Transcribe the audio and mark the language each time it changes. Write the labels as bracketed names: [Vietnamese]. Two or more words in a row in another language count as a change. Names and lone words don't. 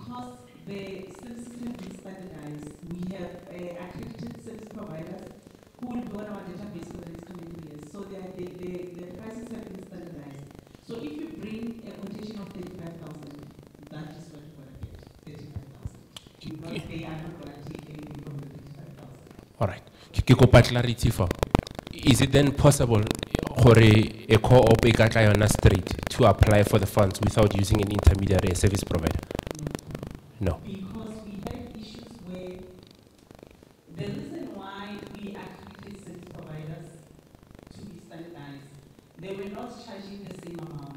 [English] Because the services have been standardized. We have accredited service providers who will be on our database for the next 22 years. So the prices have been standardized. So if you bring a quotation of 35,000, that is what you're going to get, 35,000. Because they are not going to take anything from the 35,000. All right. [Southern Sotho] Ke kopa [English] clarity for. Is it then possible for a co-op [Southern Sotho] e ka tla yona [English] straight to apply for the funds without using an intermediary, a service provider? No. Because we had issues where the reason why we accredited service providers to be standardized, they were not charging the same amount.